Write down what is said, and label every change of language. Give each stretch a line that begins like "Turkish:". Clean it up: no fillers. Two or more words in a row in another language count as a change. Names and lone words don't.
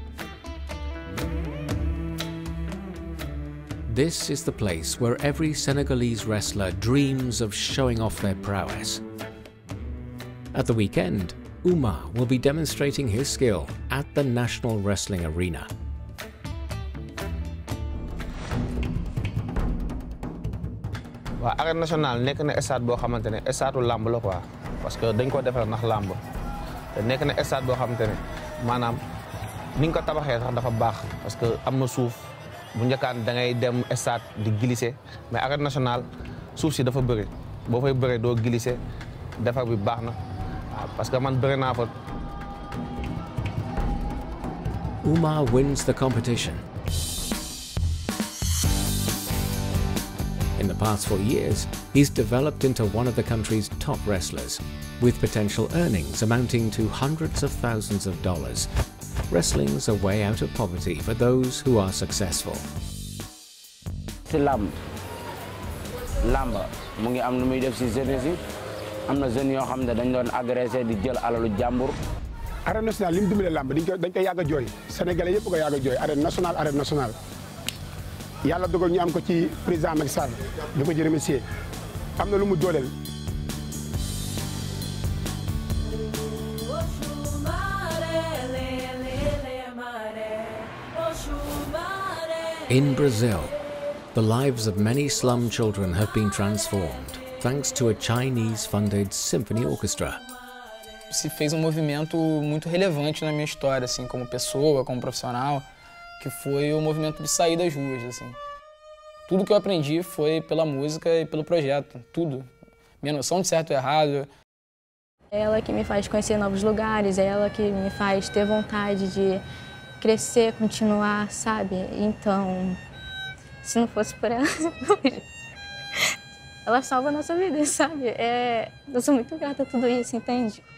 English: This is the place where every Senegalese wrestler dreams of showing off their prowess. At the weekend, Oumar will be demonstrating his skill at the National Wrestling Arena.
Wolof: Waaw
French: arène nationale
Wolof: nekk na stade boo xamante ne stade lamb la quoi
French: parce que
Wolof: dañ ko defar ndax lamb te nekk na stade boo xamante ne maanaam ni nga ko tabaxee sax dafa baax
French: parce que
Wolof: am na suuf bu njëkkaan da ngay dem stade di glisser mais
French: arène nationale
Wolof: suuf si dafa bëri boo fay bëree doo glisser defar bi baax na
French: parce que
Wolof: man bëri naa fa.
English: Oumar wins the competition. In the past 4 years, he's developed into one of the country's top wrestlers, with potential earnings amounting to hundreds of thousands of dollars. Wrestling's a way out of poverty for those who are successful.
Wolof: Si làmb mu ngi am lu muy def si jeunesse yi am na jeunes yoo xam ne dañ doon agressé di jël alalu jàmbur
French: arène nationale
Wolof: li mu dimbale làmb dañ koy yàgg a jooy sénégalais yëpp ko yàgg a jooy arène nationale yàlla dogal ñu am ko ci président Macky Sall di ko ci remercier am na lu mu dooleel.
English: In Brazil, the lives of many slum children have been transformed thanks to a Chinese-funded symphony orchestra.
Portuguese: Se fez movimento muito relevante na minha história, assim, como pessoa, como profissional, que foi o movimento de sair das ruas, assim. Tudo que eu aprendi foi pela música e pelo projeto, tudo. Minha noção de certo e errado. É ela que me faz conhecer novos lugares, é ela que me faz ter vontade de crescer, continuar, sabe? Então, se não fosse por ela, ela salva a nossa vida, sabe? Eu sou muito grata a tudo isso, entende?